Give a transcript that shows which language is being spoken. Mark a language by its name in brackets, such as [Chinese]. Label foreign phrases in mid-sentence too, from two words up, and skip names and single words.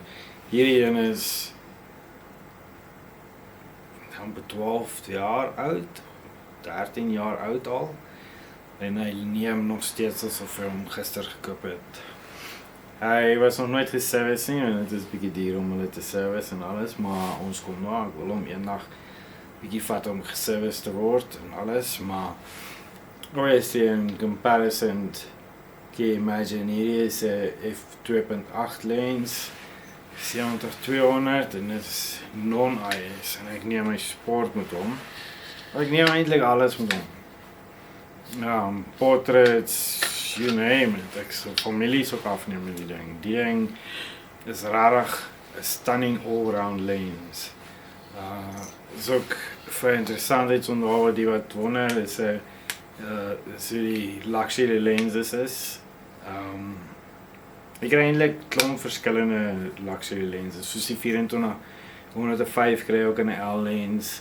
[Afrikaans] Hierdie een is amper 12 jaar oud, 13 jaar oud al, en hy neem nog steeds asof hy hom gister gekoop het. Hy was nog nooit geservice nie, en het is bietjie duur om hulle te service en alles, maar ons kom nou, ek wil hom eendag bietjie vat om geservice te word en alles, maar [English] obviously in comparison, can you imagine, [Afrikaans] hierdie is 'n f2.8 lens, 70-200 en dit is non-IS en ek neem my sport met hom. Ek neem eintlik alles met hom. Ja, [English] portraits, you name it. [Afrikaans] Ek sal families ook afneem met die ding. Die ding is rarig, 'n [English] stunning all-round lens. [Afrikaans] Is ook vir interessantheidsonderhoude die wat wonder, is so die [English] luxury lenses [Afrikaans] is. Ek kry eintlik klomp verskillende [English] luxury lenses, [Afrikaans] soos die 24-105 kry ook in 'n L lens.